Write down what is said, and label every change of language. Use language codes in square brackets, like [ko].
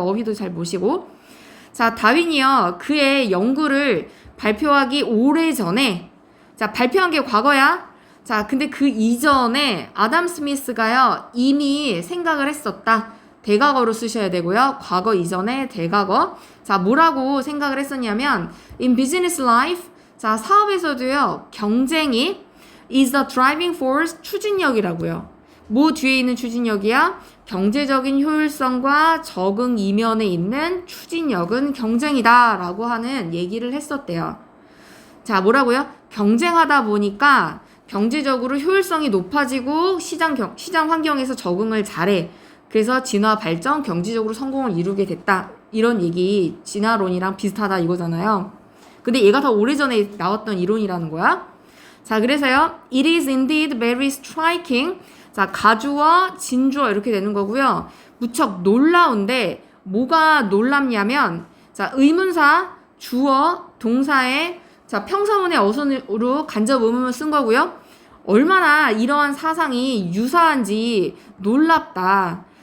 [ko] 이거 어휘도 잘 보시고. 자, 다윈이요. 그의 연구를 발표하기 오래전에, 자, 발표한 게 과거야. 자, 근데 그 이전에 아담 스미스가요. 이미 생각을 했었다. 대과거로 쓰셔야 되고요. 과거 이전에 대과거. 자, 뭐라고 생각을 했었냐면 [en] in business life, [ko] 자, 사업에서도요. 경쟁이 [en] is the driving force, [ko] 추진력이라고요. 뭐 뒤에 있는 추진력이야? 경제적인 효율성과 적응 이면에 있는 추진력은 경쟁이다 라고 하는 얘기를 했었대요. 자, 뭐라고요? 경쟁하다 보니까 경제적으로 효율성이 높아지고 시장 환경에서 적응을 잘해. 그래서 진화 발전, 경제적으로 성공을 이루게 됐다. 이런 얘기 진화론이랑 비슷하다 이거잖아요. 근데 얘가 더 오래전에 나왔던 이론이라는 거야. 자, 그래서요. [en] It is indeed very striking. [ko] 자, 가주어, 진주어 이렇게 되는 거고요. 무척 놀라운데 뭐가 놀랍냐면 자, 의문사, 주어, 동사에 자, 평서문의 어순으로 간접 의문을 쓴 거고요. 얼마나 이러한 사상이 유사한지 놀랍다.